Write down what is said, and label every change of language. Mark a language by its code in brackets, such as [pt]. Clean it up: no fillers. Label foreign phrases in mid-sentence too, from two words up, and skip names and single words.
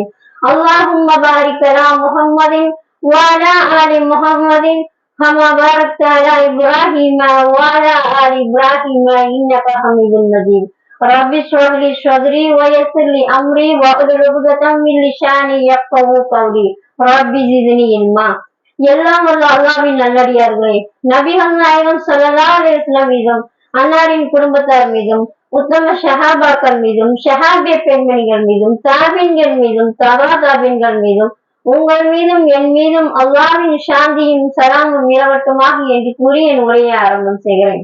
[ar] اللهم بارك على محمد وعلى آل محمد كما باركت على إبراهيم وعلى آل إبراهيم إنك حميد مجيد. رب اشرح لي صدري ويسر لي أمري واحلل عقدة من لساني يفقهوا قولي رب زدني علما. [ta] எல்லாம் வல்ல அல்லாஹ்வின் நல்லடியார்களே, நபிகள் நாயகம் [ar] صلى الله عليه وسلم [ta] மீதும் அன்னாரின் குடும்பத்தார் மீதும் உத்தம ஷஹாபாக்கள் மீதும் ஷஹாபிய பெண்மணிகள் மீதும் தாபின்கள் மீதும் தபா தாபின்கள் மீதும் உங்கள் மீதும் என் மீதும் அல்லாஹ்வின் சாந்தியும் சலாமும் நிலவட்டுமாக என்று கூறி என் உரையை ஆரம்பம் செய்கிறேன்.